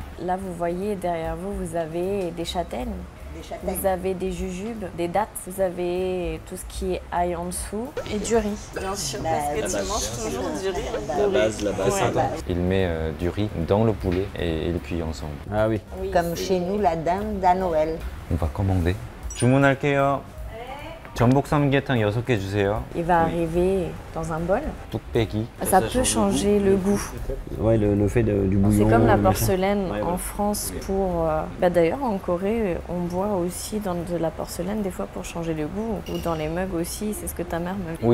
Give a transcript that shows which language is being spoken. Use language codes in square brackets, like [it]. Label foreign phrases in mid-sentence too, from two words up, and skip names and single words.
[fr] Là, vous voyez, derrière vous, vous avez des châtaignes. Vous avez des jujubes, des dattes, vous avez tout ce qui est ail en dessous. Et du riz. Bien sûr, parce que tu manges toujours du riz. La base. Il met du riz dans le poulet et il cuit ensemble. Ah oui. Comme chez nous, la dinde à Noël. On va commander. [ko] 주문할게요. 전복 삼계탕 6개 주세요. [fr] Il va arriver dans un bol. [ko] 뚝배기. [fr] Ça peut changer le goût. Ouais, le fait du bouillon. C'est comme la le machin. porcelaine Ouais, en ouais. France pour... D'ailleurs, en Corée, on boit aussi dans de la porcelaine des fois pour changer le goût. Ou dans les mugs aussi, c'est ce que ta mère me dit.